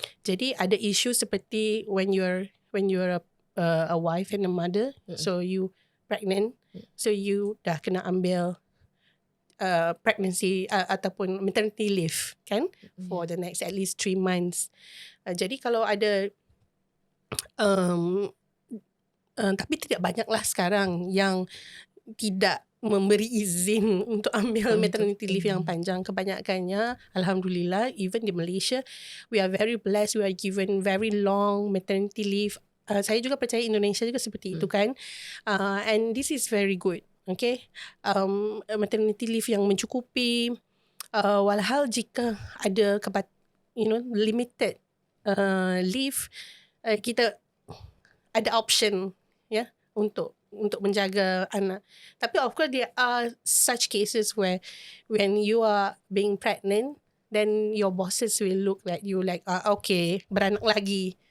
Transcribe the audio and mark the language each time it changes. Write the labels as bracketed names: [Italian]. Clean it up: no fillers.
[Malay] Jadi ada isu seperti [English] when you're a wife and a mother, so you pregnant, so you [Malay] dah kena ambil [English] pregnancy ataupun maternity leave kan, for the next at least 3 months. [Malay] Jadi kalau ada tapi tidak banyaklah sekarang yang tidak memberi izin untuk ambil maternity leave yang panjang. Kebanyakannya, alhamdulillah, [English] even di Malaysia, we are very blessed. We are given very long maternity leave. [Malay] Saya juga percaya Indonesia juga seperti itu kan. [English] And this is very good. [Malay] Okay, maternity leave yang mencukupi. Walhal jika ada limited leave, kita ada option untuk untuk menjaga anak. Tapi [English] of course there are such cases where when you are being pregnant, then your bosses will look at you like okay, [Malay] beranak lagi.